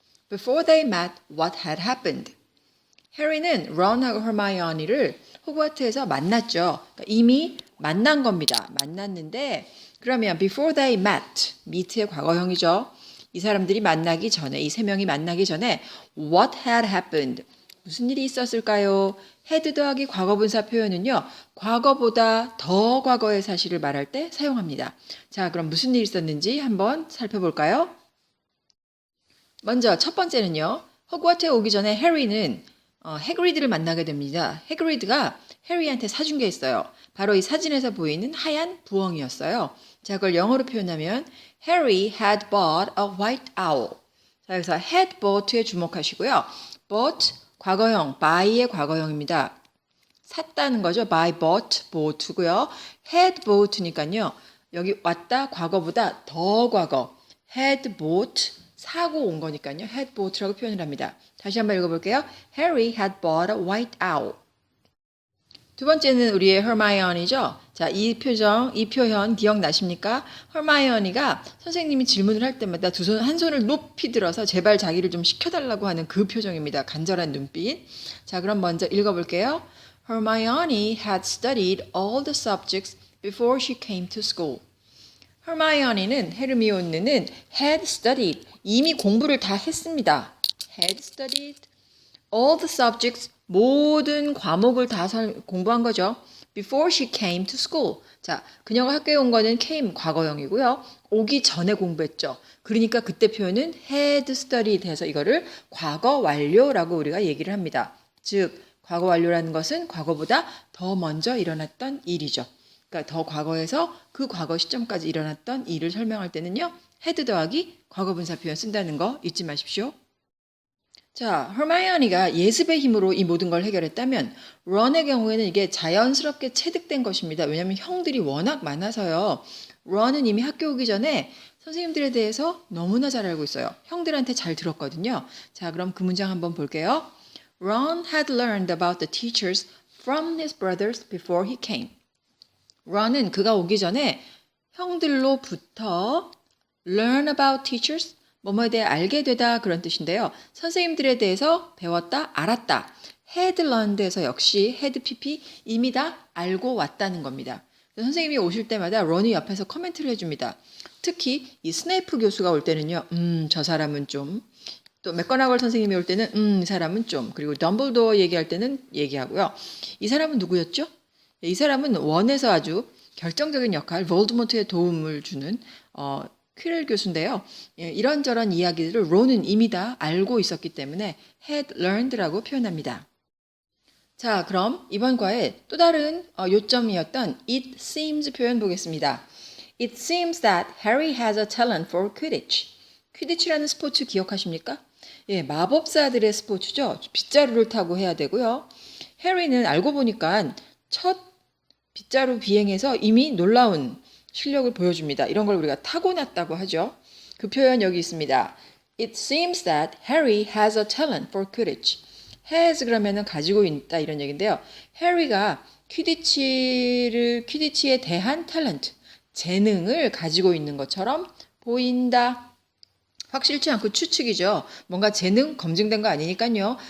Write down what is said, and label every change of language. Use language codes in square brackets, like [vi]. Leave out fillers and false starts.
[en] Before they met, what had happened? [ko] 해리는 론하고 허마이오니를 호그와트에서 만났죠. 그러니까 이미 만난 겁니다. 만났는데 그러면 [en] before they met, [ko] meet의 과거형이죠. 이 사람들이 만나기 전에, 이 세 명이 만나기 전에 [en] what had happened? [ko] 무슨 일이 있었을까요? had 더하기 과거분사 표현은요. 과거보다 더 과거의 사실을 말할 때 사용합니다. 자, 그럼 무슨 일이 있었는지 한번 살펴볼까요? 먼저 첫 번째는요. 호그와트에 오기 전에 해리는 해그리드를 만나게 됩니다. 해그리드가 해리한테 사준 게 있어요. 바로 이 사진에서 보이는 하얀 부엉이였어요. 자, 그걸 영어로 표현하면 [en] Harry had bought a white owl. [ko] 자, 여기서 had bought에 주목하시고요. bought 과거형, buy의 과거형입니다. 샀다는 거죠. buy, bought, bought고요. had bought니까요. 여기 왔다 과거보다 더 과거. had bought 사고 온 거니까요. had bought라고 표현을 합니다. 다시 한번 읽어볼게요. [en] Harry had bought a white owl. [ko] 두 번째는 우리의 허마이오니죠. 자, 이 표현 기억나십니까? 허마이오니가 선생님이 질문을 할 때마다 한 손을 높이 들어서 제발 자기를 좀 시켜달라고 하는 그 표정입니다. 간절한 눈빛. 자, 그럼 먼저 읽어볼게요. [en] Hermione had studied all the subjects before she came to school. [ko] 허마이오니는 헤르미온느는 had studied 이미 공부를 다 했습니다. [en] had studied all the subjects [ko] 모든 과목을 다 공부한 거죠. [en] Before she came to school. [ko] 자, 그녀가 학교에 온 거는 came 과거형이고요. 오기 전에 공부했죠. 그러니까 그때 표현은 had studied 해서 이거를 과거 완료라고 우리가 얘기를 합니다. 즉, 과거 완료라는 것은 과거보다 더 먼저 일어났던 일이죠. 그러니까 더 과거에서 그 과거 시점까지 일어났던 일을 설명할 때는요. had 더하기 과거분사 표현 쓴다는 거 잊지 마십시오. 자, 허마이오니가 예습의 힘으로 이 모든 걸 해결했다면 론의 경우에는 이게 자연스럽게 체득된 것입니다. 왜냐하면 형들이 워낙 많아서요. 론은 이미 학교 오기 전에 선생님들에 대해서 너무나 잘 알고 있어요. 형들한테 잘 들었거든요. 자, 그럼 그 문장 한번 볼게요. [en] Ron had learned about the teachers from his brothers before he came. [ko] 론은 그가 오기 전에 형들로부터 [en] learn about teachers [ko] 뭐뭐에 대해 알게 되다 그런 뜻인데요. 선생님들에 대해서 배웠다, 알았다. had learned에서 역시 had pp 이미 다 알고 왔다는 겁니다. 선생님이 오실 때마다 론이 옆에서 코멘트를 해줍니다. 특히 이 스네이프 교수가 올 때는요. 저 사람은 좀. 또 맥거나걸 선생님이 올 때는 이 사람은 좀. 그리고 덤블도어 얘기할 때는 얘기하고요. 이 사람은 누구였죠? 이 사람은 원에서 아주 결정적인 역할, 볼드모트에 도움을 주는 퀴렐 교수인데요. 예, 이런저런 이야기들을 론은 이미 다 알고 있었기 때문에 had learned라고 표현합니다. 자, 그럼 이번 과의 또 다른 요점이었던 it seems 표현 보겠습니다. [en] It seems that Harry has a talent for Quidditch. [ko] 퀴디치라는 스포츠 기억하십니까? 예, 마법사들의 스포츠죠. 빗자루를 타고 해야 되고요. 해리는 알고 보니까 첫 빗자루 비행에서 이미 놀라운 실력을 보여줍니다. 이런 걸 우리가 타고났다고 하죠. 그 표현 여기 있습니다. [en] It seems that Harry has a talent for Quidditch. [ko] has 그러면은 가지고 있다 이런 얘기인데요. 해리가 퀴디치에 대한 탤런트, 재능을 가지고 있는 것처럼 보인다. 확실치 않고 추측이죠. 뭔가 재능 검증된 거 아니니까요.